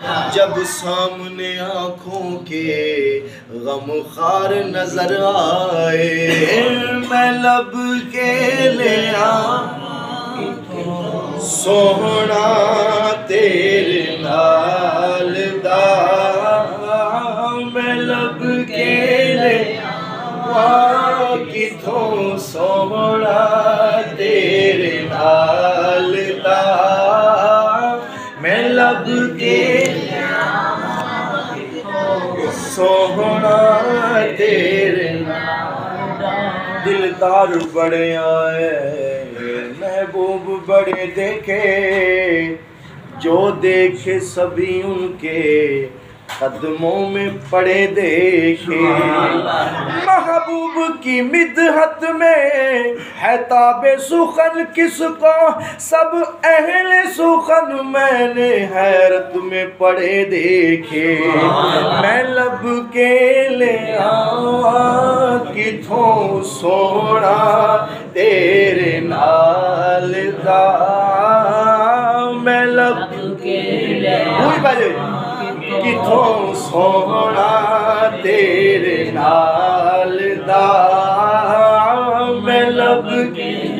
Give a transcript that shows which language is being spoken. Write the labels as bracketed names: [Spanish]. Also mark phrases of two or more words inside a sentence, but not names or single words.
[Urdu] جب سامنے آنکھوں کے غم خار نظر آئے [Punjabi] میں لب کے لے سونا تیرے نال دا میں لب کے لے کتھوں سونا تیرے نال دا میں لب کے سونا تیرے [Urdu] دلدار بڑے آئے محبوب بڑے دیکھے جو دیکھے سبھی ان کے قدموں میں پڑے دیکھے محبوب کی مدحت میں ہے تاب سخن کس کو سب اہل سخن میں نے حیرت میں پڑے دیکھے [Punjabi] میں لب کے لے کتھوں سونا تیرے نال دا میں لب کے لے کتھوں سونا تیرے نال دا میں لب کے